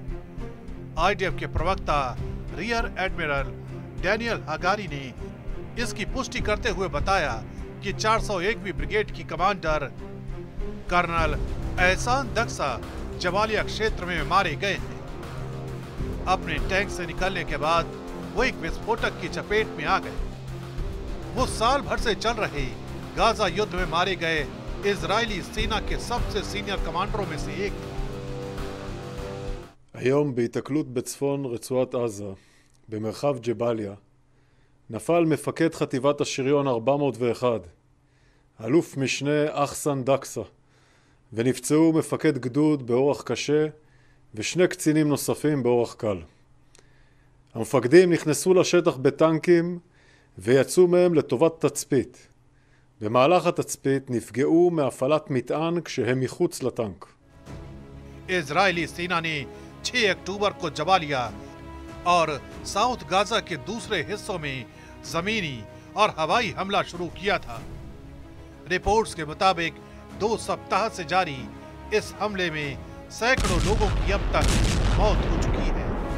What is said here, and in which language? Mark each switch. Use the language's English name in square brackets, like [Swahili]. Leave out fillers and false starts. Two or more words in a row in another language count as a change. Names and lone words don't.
[Hindi] आईडीएफ के प्रवक्ता [English] rear admiral [Hindi] डैनियल हगारी ने इसकी पुष्टि करते हुए बताया कि 401वीं ब्रिगेड की कमांडर कर्नल एहसान दक्सा जबालिया क्षेत्र में मारे गए हैं। अपने टैंक से निकलने के बाद वो एक विस्फोटक की चपेट में आ गए। वो साल भर से चल रहे गाजा युद्ध में मारे गए इजरायली सेना के सबसे सीनियर कमांडरों में से एक थे। [Hebrew] היום בהיתקלות בצפון רצועת עזה, במרחב ג'באליה, נפל מפקד חטיבת השריון 401, אלוף משנה אחסן דקסה, ונפצעו מפקד גדוד באורח קשה ושני קצינים נוספים באורח קל. המפקדים נכנסו לשטח בטנקים ויצאו מהם לטובת תצפית. במהלך התצפית נפגעו מהפעלת מטען כשהם מחוץ לטנק. [Hindi] इजरायली सेना ने 6 अक्टूबर को जबालिया और साउथ गाजा के दूसरे हिस्सों में जमीनी और हवाई हमला शुरू किया था। रिपोर्ट्स के मुताबिक 2 सप्ताह से जारी इस हमले में सैकड़ों लोगों की अब तक मौत हो चुकी है।